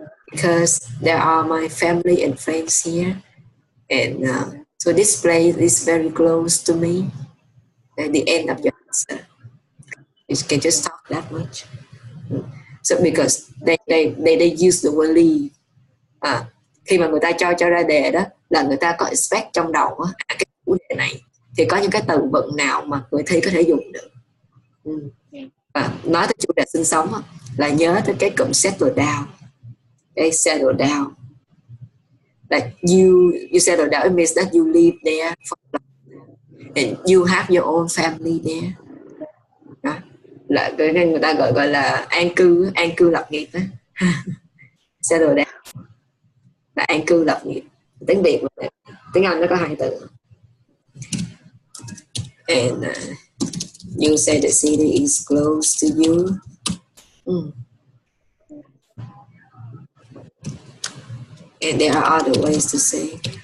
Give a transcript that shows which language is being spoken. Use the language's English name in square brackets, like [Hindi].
[English] Because there are my family and friends here, and so this place is very close to me. At the end of your answer, you can just talk that much. So because they use the word leave. [Vietnamese] Khi mà người ta cho ra đề đó là người ta có expect trong đầu cái chủ đề này thì có những cái từ vựng nào mà người thi có thể dùng được. Nói tới chủ đề sinh sống là nhớ tới cái cụm settle down. [English] Okay, settle down. Like you settle down, it means that you live there and you have your own family there. [Vietnamese] Đó. Là nên người ta gọi là an cư lập nghiệp đó. Settle down là an cư lập nghiệp. Tiếng Việt mà tiếng Anh nó có 2 từ. [English] And you say the city is close to you. And there are other ways to say.